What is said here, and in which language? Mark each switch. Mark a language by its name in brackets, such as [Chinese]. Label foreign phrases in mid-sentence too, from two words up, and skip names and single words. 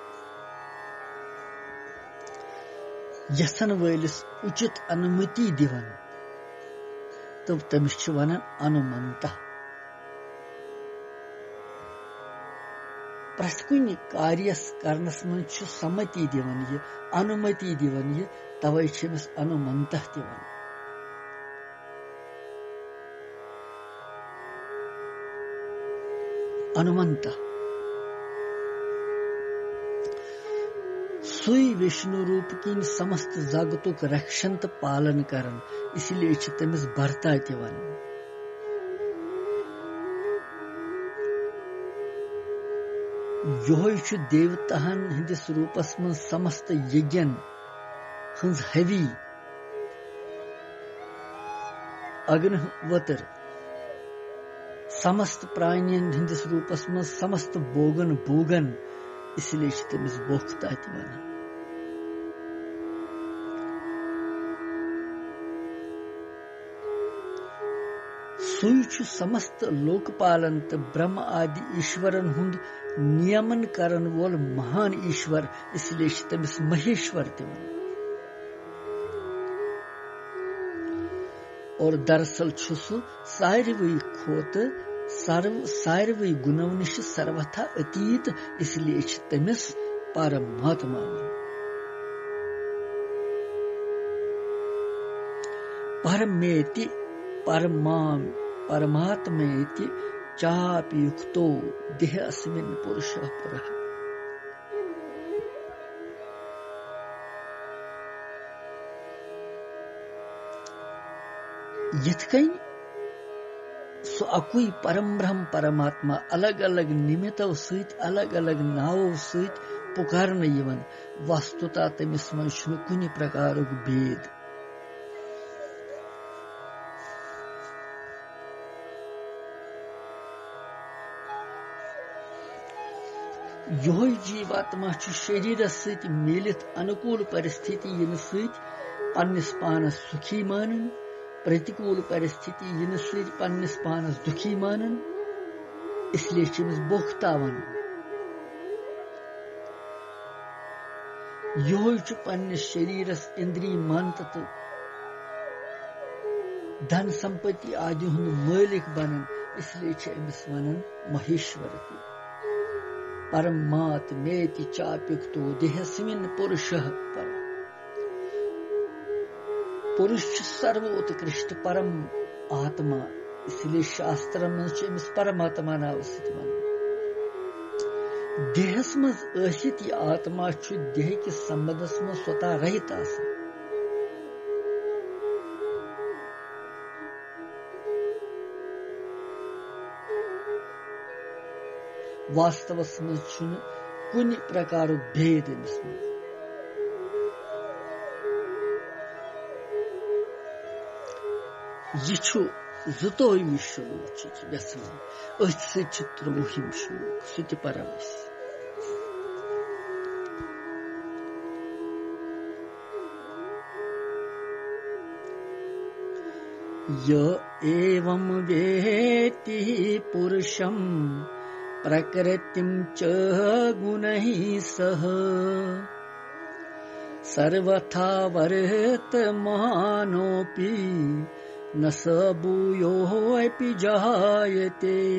[Kashmiri] यसन वलिस उचित अनुमति दिवन तब तमिस वनान अनुमंता प्रथ कुन कार्यस करनस मन सम्मति दिवन ये अनुमति दिवन ये तवै छमिस अनुमंत दिवन अनुमंत सुई विष्णु रूप की समस्त जगतुक रक्षंत पालन करन इसलिए तमिस भरता दिवन योह देवताहन हंदिस रूपस मं समस्त यज्ञन हंज हवी अग्निहोत्र समस्त प्राणियन हंदिस रूपस मं समस्त बोगन भोगन इसलिए तमिस बोखता वन सुई समस्त लोकपालन तो ब्रह्म आदि ईश्वरन हुंद नियमन करन वोल महान ईश्वर इसलिए तमिस महेश्वर दिवन और दरअसल सु सारवी खोत सारवी गुणों निश सर्वथा अतीत, इसलिए तमिस परमात्मा वन। [Sanskrit] परमेति परमात्मेति चापि युक्तो देह अस्मिन् पुरुषः पुरः। [Kashmiri] यथकन सो अकुई परम ब्रह्म परमात्मा अलग अलग निमित्तों सहित अलग अलग नावों सहित पुकारने यवन, वस्तुतः तमिस मन छुनु कुनि प्रकारक भेद। योह जीवात्मा शरीर सहित मिलित अनुकूल परिस्थिति इन सहित पन्निस पानस सुखी मानन, प्रतिकूल परिस्थिति इन सहित पन्निस पानस दुखी मानन, इसलिए चमिस बोखता वन। योह पन्निस शरीरस इंद्रिय मंत तो धन संपत्ति आदि हुंद मालिक बनन, इसलिए अमिस वनन महेश्वर। [Sanskrit] परमात्मेति चाप्युक्तो देहस्मिन् पुरुषः पर। [Kashmiri] पुरुष सर्वोत्कृष्ट परम आत्मा, इसलिए शास्त्र में अमिस परमात्मा नाव सहित वन। देहस मज आसित यह आत्मा देह किस संबंधस में स्वतः रहित आसन। वास्तवस में छुन कुनि प्रकार भेद अमिस मज। यह जुतोयमी श्लोक व्यसन, अथ त्रोहिम श्लोक सह परमस। [Sanskrit] य एवं वेत्ति पुरुषं प्रकृतिं च गुणैः सह सर्वथा वर्तमानोऽपि न स भूयोऽपि जायते।